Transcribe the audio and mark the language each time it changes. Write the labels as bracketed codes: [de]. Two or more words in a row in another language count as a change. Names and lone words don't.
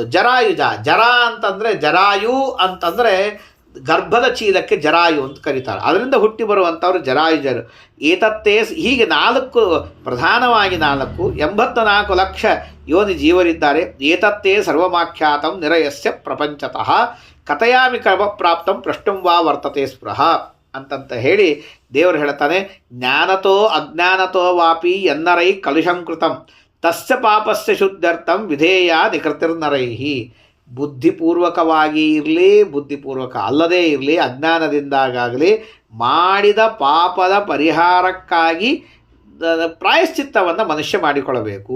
[kn] ಜರಾಯುಜ, ಜರಾಯು ಅಂತಂದರೆ ಗರ್ಭದ ಚೀಲಕ್ಕೆ ಜರಾಯು ಅಂತ ಕರೀತಾರೆ. ಅದರಿಂದ ಹುಟ್ಟಿ ಬರುವಂಥವ್ರು ಜರಾಯುಜರು. ಏತತ್ತೇ ಹೀಗೆ 4 ಪ್ರಧಾನವಾಗಿ 84 ಲಕ್ಷ ಯೋನಿ ಜೀವರಿದ್ದಾರೆ. [sa] ಏತತ್ತೇ ಸರ್ವಮಾಖ್ಯಾತಂ ನಿರಯಸ್ಯ ಪ್ರಪಂಚತಃ ಕಥಯಾಮಿ ಕರ್ಮ ಪ್ರಾಪ್ತಂ ಪ್ರಷ್ಟುಂ ವಾ ವರ್ತತೆ ಸ್ಪೃಹ [kn] ಅಂತಂತ ಹೇಳಿ ದೇವರು ಹೇಳ್ತಾನೆ, [sa] ಜ್ಞಾನತೋ ಅಜ್ಞಾನತೋ ವಾಪಿ ಎನ್ನರೈ ಕಲುಷಂಕೃತಂ ತಸ್ಯ ಪಾಪಸ್ಯ ಶುದ್ಧರ್ಥಂ ವಿಧೇಯ ನಿಕೃತಿರ್ನರೈಹಿ. [kn] ಬುದ್ಧಿಪೂರ್ವಕವಾಗಿ ಇರಲಿ, ಬುದ್ಧಿಪೂರ್ವಕ ಅಲ್ಲದೇ ಇರಲಿ, ಅಜ್ಞಾನದಿಂದಾಗಲಿ ಮಾಡಿದ ಪಾಪದ ಪರಿಹಾರಕ್ಕಾಗಿ ಪ್ರಾಯಶ್ಚಿತ್ತವನ್ನು ಮನುಷ್ಯ ಮಾಡಿಕೊಳ್ಳಬೇಕು.